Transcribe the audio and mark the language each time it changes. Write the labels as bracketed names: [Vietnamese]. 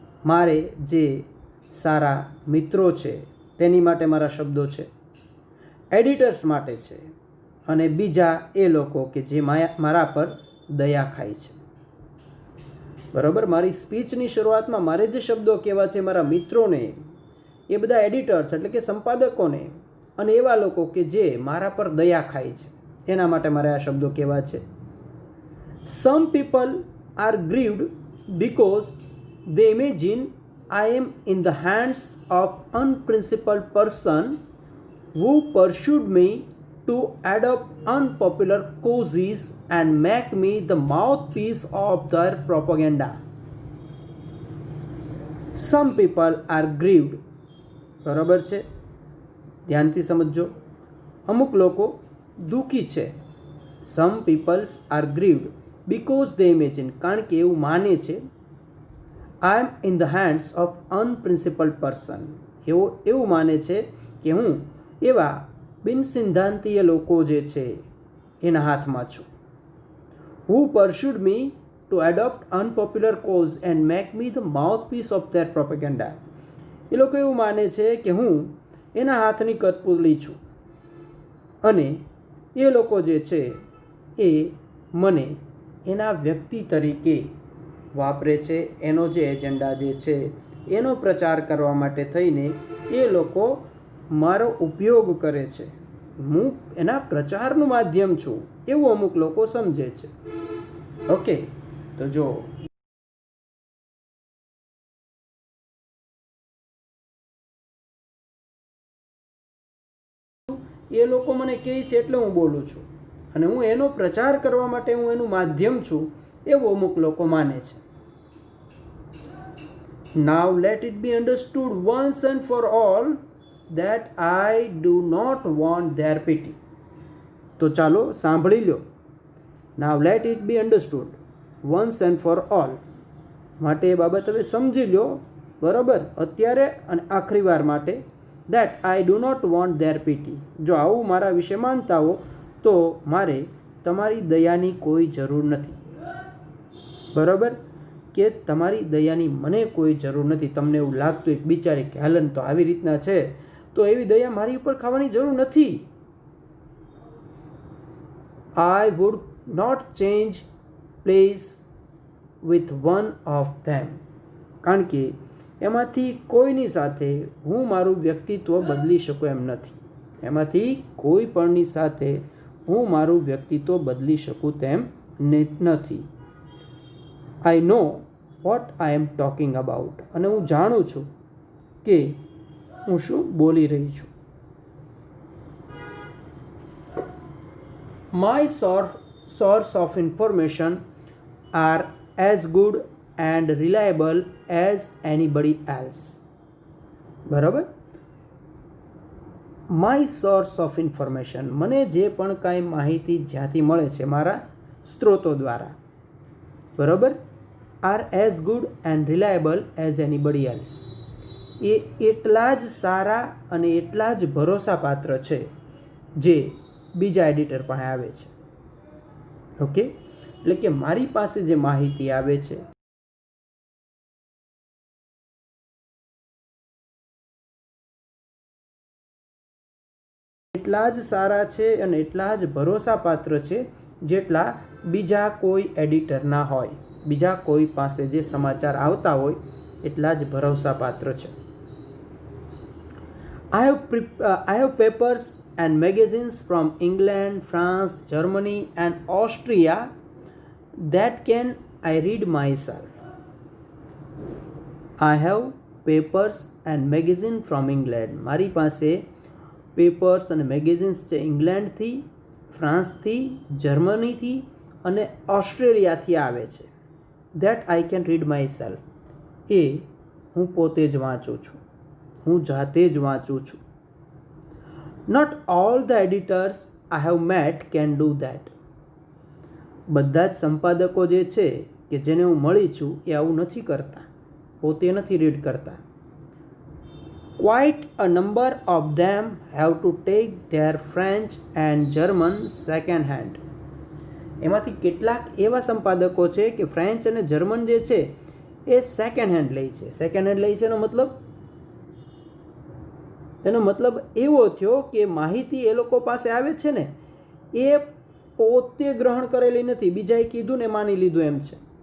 [Gujarati] મારે જે સારા મિત્રો છે તેની માટે મારા શબ્દો છે, એડિટર્સ માટે છે અને બીજા એ લોકો કે જે મારા પર દયા ખાય છે. બરાબર, મારી સ્પીચની શરૂઆતમાં મારે જે શબ્દો કહેવા છે મારા મિત્રોને, એ બધા એડિટર્સ એટલે કે સંપાદકોને અને એવા લોકો કે જે મારા પર દયા ખાય છે એના માટે મારે આ શબ્દો કહેવા છે. [English] Some people are grieved because they imagine I am in the hands of unprincipled person who pursued me to adopt unpopular causes and make me the mouthpiece of their propaganda. Some people are grieved. [Gujarati] બરાબર છે, ધ્યાનથી સમજો. અમુક લોકો દુઃખી છે. [English] Some peoples are grieved because they imagine, [Gujarati] કારણ કે એવું માને છે, [English] I am in the hands of unprincipled person, [Gujarati] એવું માને છે કે હું એવા બિનસિદ્ધાંતીય લોકો જે છે એના હાથમાં છું. [English] Who pursued me to adopt unpopular cause and make me the mouthpiece of their propaganda. [Gujarati] એ લોકો એવું માને છે કે હું એના હાથની કઠપૂતળી છું અને એ લોકો જે છે એ મને એના વ્યક્તિ તરીકે વાપરે છે, એનો જે એજન્ડા જે છે એનો પ્રચાર કરવા માટે થઈને એ લોકો મારો ઉપયોગ કરે છે, હું એના પ્રચારનું માધ્યમ છું, એવું અમુક લોકો સમજે છે. ઓકે, તો જો એ લોકો મને કહે છે એટલે હું બોલું છું અને હું એનો પ્રચાર કરવા માટે હું એનું માધ્યમ છું, એવું અમુક લોકો માને છે. [English] Now let it be understood once and for all that I do not want their pity. [Gujarati] તો ચાલો સાંભળી લો. [English] Now let it be understood once and for all. [Gujarati] માટે એ બાબત હવે સમજી લો, બરાબર, અત્યારે અને આખરી વાર માટે. [English] That I do not want their pity. [Gujarati] જો આવું મારા વિશે માનતા હો તો મારે તમારી દયાની કોઈ જરૂર નથી. બરાબર, કે તમારી દયાની મને કોઈ જરૂર નથી. તમને એવું લાગતું એક બિચારી કે હેલન તો આવી રીતના છે, તો એવી દયા મારી ઉપર ખાવાની જરૂર નથી. [English] I would not change place with one of them. [Gujarati] કારણ કે એમાંથી કોઈની સાથે હું મારું વ્યક્તિત્વ બદલી શકું એમ નથી. એમાંથી કોઈ પણની સાથે હું મારું વ્યક્તિત્વ બદલી શકું તેમ નથી. [English] I know what I am talking about. [Gujarati] અને હું જાણું છું કે હું શું બોલી રહી છું. [English] My source of information are as good and reliable as anybody else. [Gujarati] બરાબર. [English] my source of information, [Gujarati] મને જે પણ કાંઈ માહિતી જ્યાંથી મળે છે મારા સ્ત્રોતો દ્વારા, બરાબર, [English] are as good and reliable as anybody else, [Gujarati] એ એટલા જ સારા અને એટલા જ ભરોસાપાત્ર છે જે બીજા એડિટર પાસે આવે છે. ઓકે, એટલે કે મારી પાસે જે માહિતી આવે છે એટલા જ સારા છે અને એટલા જ ભરોસાપાત્ર છે જેટલા બીજા કોઈ એડિટરના હોય, બીજા કોઈ પાસે જે સમાચાર આવતા હોય એટલા જ ભરોસાપાત્ર છે. [English] I have papers and magazines from England, France, Germany and Austria that can I read myself. I have papers and magazines from England. [Gujarati] મારી પાસે પેપર્સ અને મેગેઝિન્સ છે ઇંગ્લેન્ડથી, ફ્રાન્સથી, જર્મનીથી અને ઓસ્ટ્રેલિયાથી આવે છે. [English] that I can read myself, [Gujarati] એ હું પોતે જ વાંચું છું, હું જાતે જ વાંચું છું. [English] Not all the editors I have met can do that. [Gujarati] બધા જ સંપાદકો જે છે કે જેને હું મળી છું એ આવું નથી કરતા, પોતે નથી રીડ કરતા. [English] Quite a number of them have to take their French and German second hand. [Gujarati] એમાંથી કેટલાક એવા સંપાદકો છે કે ફ્રેન્ચ અને જર્મન જે છે એ સેકન્ડ હેન્ડ લે છે. સેકન્ડ હેન્ડ લે છે એનો મતલબ એવો થયો કે માહિતી એ લોકો પાસે આવે છે ને એ પોતે ગ્રહણ કરેલી નથી, બીજાએ કીધું ને માની લીધું એમ છે.